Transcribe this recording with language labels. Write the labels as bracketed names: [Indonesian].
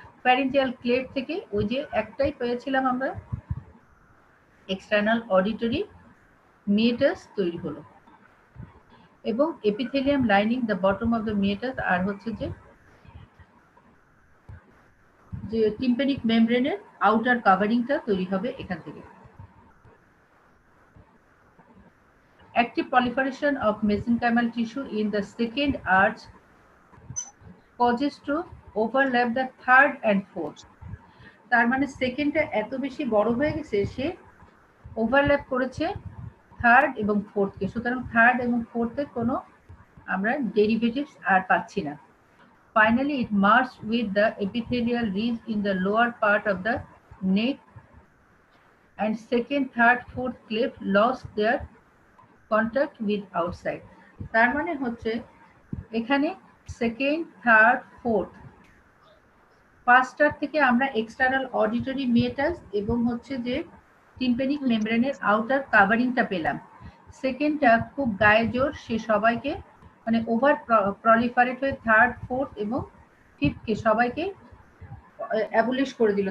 [Bangla] Pharyngeal cleft থেকে ওই যে একটাই পেয়েছিলাম আমরা, এক্সটার্নাল অডিটরি মিয়েটাস তৈরি হলো, এবং [English] epithelium lining the bottom of the meatus, [Bangla] আর হচ্ছে যে টিম্প্যানিক মেমব্রেনের আউটার কাভারিংটা তৈরি হবে এখান থেকে। [English] Active proliferation of mesenchymal tissue in the second arch causes to overlap the third and fourth. [Bangla] তার মানে সেকেন্ডটা এত বেশি বড় হয়ে গেছে, সে ওভারল্যাপ করেছে থার্ড এবং ফোর্থকে, সুতরাং থার্ড এবং ফোর্থের কোনো আমরা ডেরিভেটিভস আর পাচ্ছি না। [English] Finally, it merged with the epithelial ridge in the lower part of the neck, and second, third, fourth cleft lost their contact with outside. [Bangla] তার মানে হচ্ছে এখানে সেকেন্ড, থার্ড, ফোর্থ, ফার্স্টটার থেকে আমরা এক্সটার্নাল অডিটরি মিয়েটাস এবং হচ্ছে যে টিম্প্যানিক মেমব্রেনের আউটার কাভারিংটা পেলাম। সেকেন্ডটা খুব গায়ে জোর, সে সবাইকে মানে ওভার প্রলিফারেট হয়ে থার্ড, ফোর্থ এবং ফিফথকে সবাইকে অ্যাবলিশ করে দিল।